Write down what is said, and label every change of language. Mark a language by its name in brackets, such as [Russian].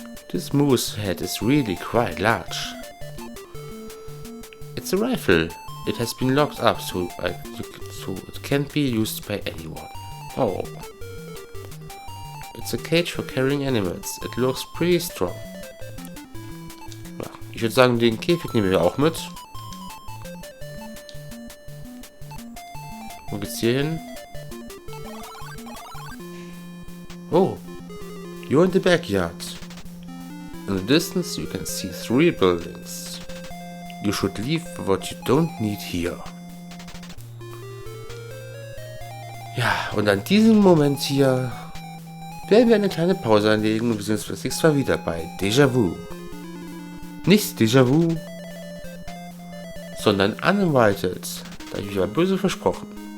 [English] This moose head is really quite large. It's a rifle. It has been locked up so it can't be used by anyone. Oh. It's a cage for carrying animals. It looks pretty strong. [German] Ja, ich würde sagen, den Käfig nehmen wir auch mit. Wo geht's hier hin? [English] Oh, you're in the backyard. In the distance you can see 3 buildings. You should leave what you don't need here. [German] Ja, und an diesem Moment hier werden wir eine kleine Pause einlegen und wir sehen uns das nächste Mal wieder bei Déjà-vu. Nicht Déjà-vu, sondern Uninvited. Da habe ich aber böse versprochen.